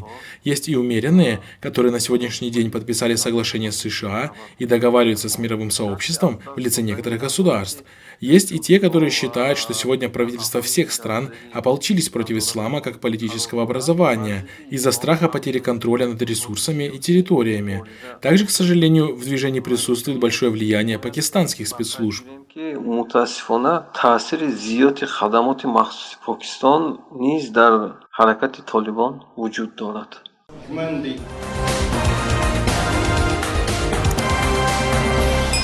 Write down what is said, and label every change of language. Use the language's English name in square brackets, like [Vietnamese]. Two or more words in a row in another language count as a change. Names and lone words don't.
[Russian] Есть и умеренные, которые на сегодняшний день подписали соглашение с США и договариваются с мировым сообществом в лице некоторых государств. Есть и те, которые считают, что сегодня правительства всех стран ополчились против ислама как политического образования из-за страха потери контроля над ресурсами и территориями. Также, к сожалению, в движении присутствует большое влияние пакистанских спецслужб. [Persian] متاسفانه تاثیر زیادی خدمات مخصوص پاکستان نیز در حرکت طالبان وجود دارد.